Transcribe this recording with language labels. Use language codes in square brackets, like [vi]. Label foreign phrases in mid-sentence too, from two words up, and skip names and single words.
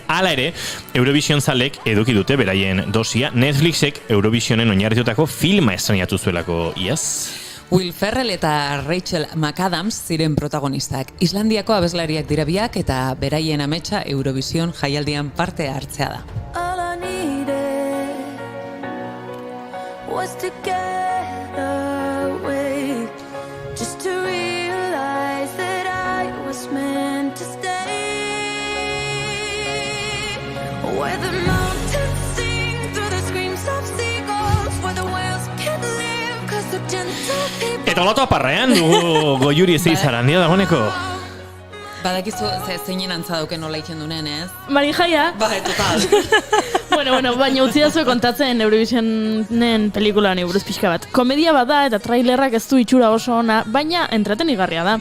[eu] Hala ere, Eurovision zalek eduki dute beraien dosia, Netflixek Eurovisionen oinarritutako filma estrenatu zuelako iaz. Will Ferrell eta Rachel McAdams ziren protagonistak. Islandiako abeslariak dira biak eta beraien ametsa Eurovision jaialdian parte hartzea da. [en] All I needed was to get away, just to realize that I was meant to stay. Where the mountains sing through the screams of seagulls, where the whales can't live 'cause the gentle people. [eu] Eta olatu aparrean dugu Goiuri ez izarandia dagoeneko. Badakizu zeinen antza dauken nola iken dunen, ez? Marijaia. Total. Bueno, baina utzi dazu kontatzen Eurovisionen pelikula honi buruz pixka bat. Komedia bada eta trailerrak ez du itxura oso ona, baina entretenigarria da.